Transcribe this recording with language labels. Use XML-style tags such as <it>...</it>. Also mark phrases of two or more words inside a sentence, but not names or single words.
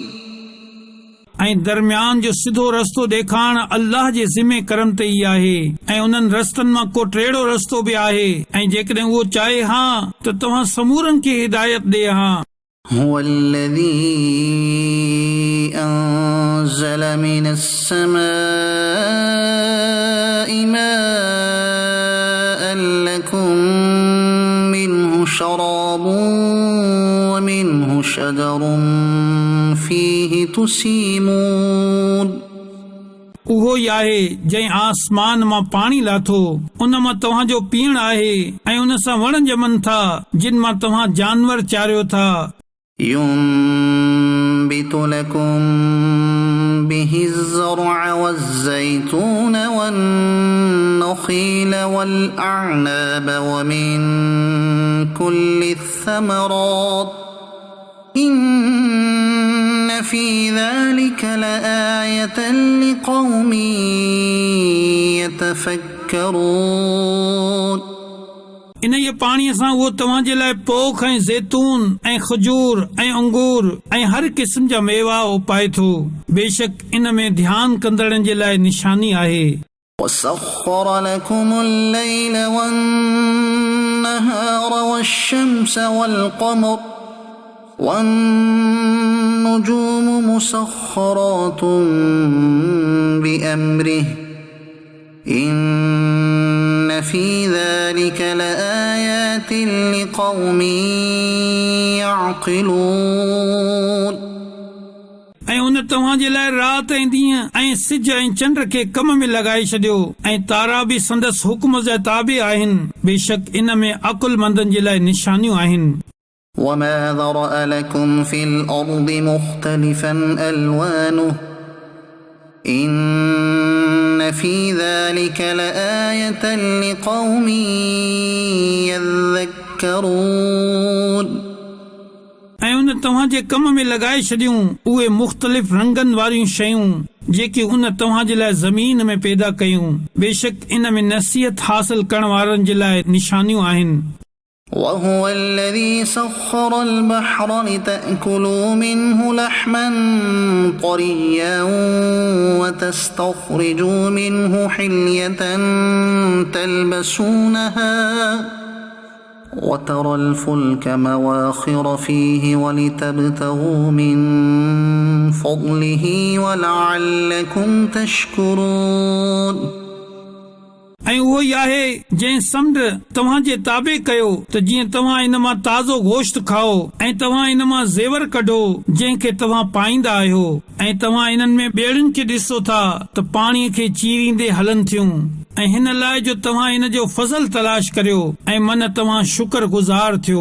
<sd>ऐं दरमियान जो सिधो रस्तो ॾेखारण अल्लाह जे ज़िम्मे करम ते ई आहे, ऐं उन्हनि रस्तनि मां को टेढ़ो रस्तो बि आहे, ऐं जेकॾहिं उहो चाहे हा त तव्हां समूरनि खे हिदायत ॾे हा।</sd> <ar>هو الذي أنزل من السماء ماء لكم منه شراب ومنه شجر فيه تسيمون</ar> <sd>उहो ई आहे जंहिं आसमान मां पाणी लाथो, उन मां तव्हांजो पीअण आहे, ऐं उन सां वण ॼमनि था जिन मां तव्हां जानवर चारियो था।</sd> <ar>ينبت لكم به الزرع والزيتون والنخيل والأعناب ومن كل الثمرات إن في ذلك لآية لقوم تفكرون</ar> <sd>इन ये पाणीअ सां उहो तव्हां जे लाइ पोख ऐं ज़ैतून ऐं खजूर ऐं अंगूर ऐं हर क़िस्म जा मेवा उपाए थो। बेशक इन में ध्यानु कंदड़नि जे लाइ निशानी आहे।</sd> <ar>وسخر لكم الليل والنهار والشمس والقمر والنجوم مسخرات بأمره إن في ذلك لآيات لقوم يعقلون</ar> <sd>ऐं उन तव्हां जे लाइ राति ऐं ॾींहं ऐं सिज ऐं चंड खे कम में लॻाए छॾियो ऐं तारा बि संदसि हुक्म जा ताबे आहिनि। बेशक इन में अकुलमंदनि जे लाइ निशानियूं आहिनि।</sd> <ar>وما ذرأ لكم في الأرض مختلفا ألوانه إن في ذلك لآية لقوم يذكرون</ar> <sd>ऐं उन तव्हां जे कम में लॻाए छॾियूं उहे मुख़्तलिफ़ रंगनि वारियूं शयूं जेके उन तव्हां जे लाइ ज़मीन में पैदा कयूं। बेशक इन में नसीहत हासिल करण वारनि जे लाइ निशानियूं आहिनि।</sd> <ar>وهو الذي سخر البحر لتأكلوا منه لحما طريا وتستخرجوا منه حلية تلبسونها وترى الفلك مواخر فيه ولتبتغوا من فضله ولعلكم تشكرون</ar> <sd>ऐं उहो ई आहे जंहिं समुंड तव्हां जे ताबे कयो त जीअं तव्हां इन मां ताज़ो गोश्त खाओ ऐं तव्हां इन मां ज़ेवर कढो जंहिंखे तव्हां पाईंदा आहियो ऐं तव्हां इन्हनि में ॿेड़ियुनि खे ॾिसो था त पाणीअ खे चीरींदे हलनि थियूं ऐं हिन लाइ जो तव्हां इन जो फज़ल तलाश करियो ऐं मन तव्हां शुक्रगुज़ार थियो।</sd>